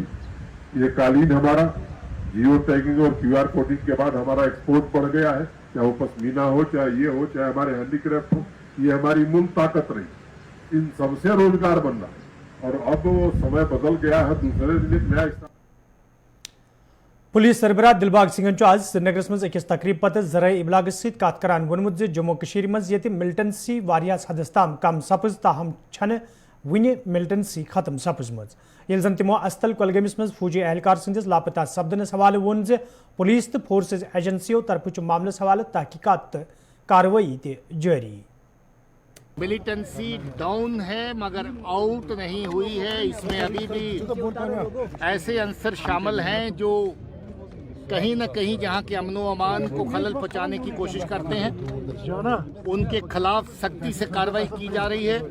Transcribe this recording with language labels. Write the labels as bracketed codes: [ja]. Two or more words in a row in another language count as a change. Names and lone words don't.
[hi] ये कालीन हमारा [en] geo tagging [hi] और [en] QR coding [hi] के बाद हमारा एक्सपोर्ट बढ़ गया है, चाहे वो पश्मीना हो, चाहे ये हो, चाहे हमारे हैंडीक्राफ्ट हो। ये हमारी मूल ताकत रही। इन सबसे रोजगार बन रहा है और अब वो समय बदल गया है। दूसरे दिन एक नया [ks] पुलिस सरबराह दिलबाग सिंह आज श्रीनगर मज अकिस तकरीब पत जराए इबलाग सत करान वोनमुत जे जम्मू कश्मीर मज ये मिलिटेंसी वारियास हदस ताम कम सपज ताहम छन वन मिलिटेंसी खत्म सपजमज ये जन तमो अस्तल कुलगमिस मज फौजी एहलकार संदिस लापता सपदनस हवाले वोन जे पुलिस तो फोर्सेज एजेंसियों तरफ मामलस हवाले तहकीकात कार्रवाई ते जारी। [en] militancy down [hi] है मगर आउट नहीं हुई है। इसमें अभी भी ऐसे अंसर शामिल हैं जो कहीं न कहीं जहां के अमनो अमान को खलल पहुंचाने की कोशिश करते हैं, उनके खिलाफ सख्ती से कार्रवाई की जा रही है।